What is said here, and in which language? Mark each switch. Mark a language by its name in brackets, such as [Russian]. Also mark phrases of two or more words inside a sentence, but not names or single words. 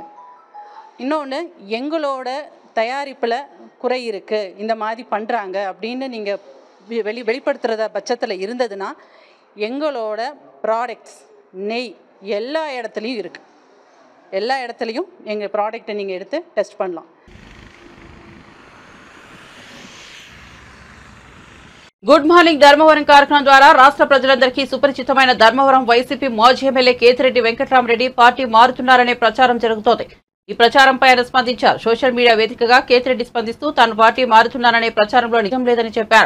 [Tamil] இன்னொன்று, எங்களோட தயாரிப்பில் குறை இருக்குது, இந்த மாதிரி பண்ணுறாங்க அப்படின்னு நீங்கள் வெளிப்படுத்துகிறத பட்சத்தில் இருந்ததுன்னா எங்களோட ப்ராடக்ட்ஸ் நெய் எல்லா இடத்துலையும் இருக்குது. எல்லா இடத்துலையும் எங்கள் ப்ராடக்ட்டை நீங்கள் எடுத்து டெஸ்ட் பண்ணலாம். [Telugu] గుడ్ మార్నింగ్ ధర్మవరం కార్యక్రమం ద్వారా రాష్ట్ర ప్రజలందరికీ సుపరిచితమైన ధర్మవరం వైసీపీ మాజీ ఎమ్మెల్యే కేతిరెడ్డి వెంకటరామరెడ్డి పార్టీ మారుతున్నారనే ప్రచారం జరుగుతోంది. ఈ ప్రచారంపై ఆయన స్పందించారు. [English] social media [Telugu] వేదికగా కేతిరెడ్డి స్పందిస్తూ తాను పార్టీ మారుతున్నాననే ప్రచారంలో నిజం లేదని చెప్పారు.